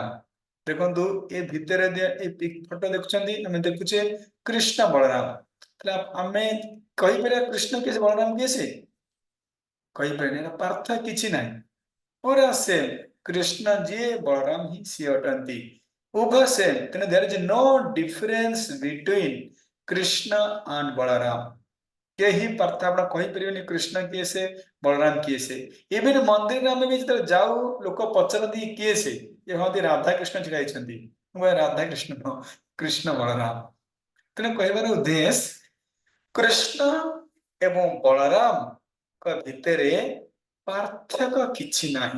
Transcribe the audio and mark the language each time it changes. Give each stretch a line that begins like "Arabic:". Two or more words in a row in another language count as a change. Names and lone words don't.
Odia: ଦେଖନ୍ତୁ ଏ ଭିତରେ ଏ ଫଟୋ ଦେଖୁଛନ୍ତି, ଆମେ ଦେଖୁଛେ କୃଷ୍ଣ ବଳରାମ। ଆମେ କହିପାରିବା କୃଷ୍ଣ କିଏ ସେ ବଳରାମ କିଏ ସେ? କହିପାରିବା, ପାର୍ଥକ୍ୟ କିଛି ନାହିଁ, ପୁରା ସେମ୍। କୃଷ୍ଣ ଯିଏ ବଳରାମ ହିଁ ସିଏ ଅଟନ୍ତି, ଉଭୟ ସେମ୍।
English: ତେଣୁ there is no difference between Krishna and Balaram.
Odia: କେହି ପାର୍ଥ ଆପଣ କହିପାରିବେନି କୃଷ୍ଣ କିଏ ସେ, ବଳରାମ କିଏ ସେ। ଇଭେନ୍ ମନ୍ଦିରରେ ଆମେ ବି ଯେତେବେଳେ ଯାଉ ଲୋକ ପଚାରନ୍ତି କିଏ ସେ, ଏ ହନ୍ତି ରାଧାକୃଷ୍ଣ ଛିଡା ହେଇଛନ୍ତି। ମୁଁ କହିବି ରାଧାକୃଷ୍ଣ ନୁହଁ, କୃଷ୍ଣ ବଳରାମ। ତେଣୁ କହିବାର ଉଦ୍ଦେଶ୍ୟ କୃଷ୍ଣ ଏବଂ ବଳରାମଙ୍କ ଭିତରେ ପାର୍ଥକ୍ୟ କିଛି ନାହିଁ।